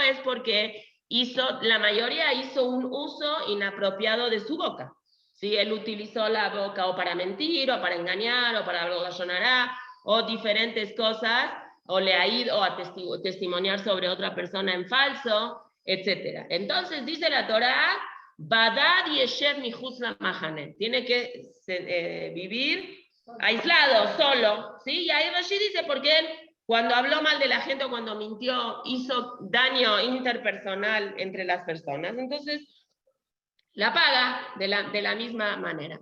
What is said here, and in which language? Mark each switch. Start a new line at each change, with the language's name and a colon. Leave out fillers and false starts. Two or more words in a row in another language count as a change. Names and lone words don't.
Spanish: Es porque la mayoría hizo un uso inapropiado de su boca. ¿Sí? Él utilizó la boca o para mentir, o para engañar, o para algo gallonará, o diferentes cosas, o le ha ido a testimoniar sobre otra persona en falso, etc. Entonces dice la Torá,
Hebrew: בדד ישב מחוץ למחנה,
Spanish: tiene que vivir aislado, solo, ¿sí? Y ahí Rashi dice, porque él, cuando habló mal de la gente o cuando mintió, hizo daño interpersonal entre las personas, entonces la paga de la misma manera.